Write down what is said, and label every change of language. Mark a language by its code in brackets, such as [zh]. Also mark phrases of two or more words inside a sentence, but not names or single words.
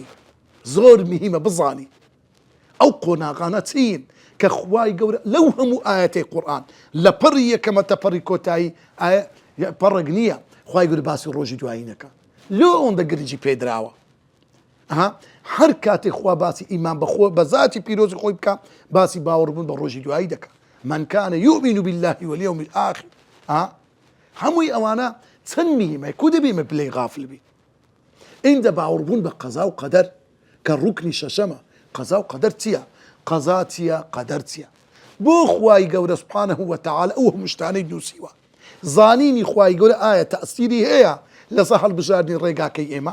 [ckb] زۆر میهمە بزانی ئەو قۆناغانە چین کە خوای گەورە لەو هەموو ئاەتەی قورئان لە پەڕی یەکەمە تا پەڕی کۆتایی پەڕێک نییە خوای گەورە باسی ڕۆژی دوایی نەکات، لۆ ئەوەندە گرنگی پێدراوە. هەر کاتێک خوا باسی ئیمان بەخۆ بە ذاتی پیرۆزی خۆی بکە باسی باوەڕبوون بە ڕۆژی دوایی دەکات. [ar] من كان يؤمن بالله واليوم الآخر. [ckb] هەمووی ئەوانە چەند میهمە، کو دەبێمە بلەی غافل بی. ئینجا باوەڕبوون بە قەزا و قەدەر کە ڕوکنی شەشەمە. قەزا و قەدەر چییە؟ قەزا چییە؟ قەدەر چییە؟ بۆ خوای گەورە [ar] سوبحانەه وتەعالە [ckb] ئەو هەموو شتانەی نووسیوە، زانینی خوای گەورە ئایا تەئسیری هەیە لەسەر هەڵبژاردنی ڕێگاکەی ئێمە؟